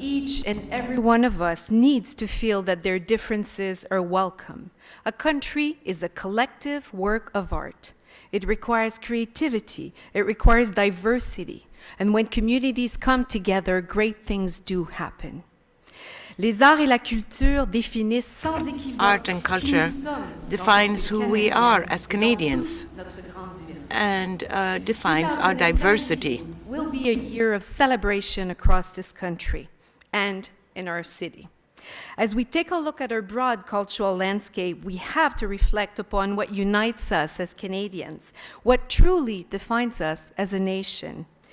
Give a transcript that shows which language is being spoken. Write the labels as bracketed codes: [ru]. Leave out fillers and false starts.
[en] Each and every one of us needs to feel that their differences are welcome. A country is a collective work of art. It requires creativity, it requires diversity, and when communities come together, great things do happen. [fr] Les arts et la culture définissent sans équivoque. [en] Art and culture defines who we are as Canadians and defines our diversity. It will be a year of celebration across this country and in our city. As we take a look at our broad cultural landscape, we have to reflect upon what unites us as Canadians, what truly defines us as a nation.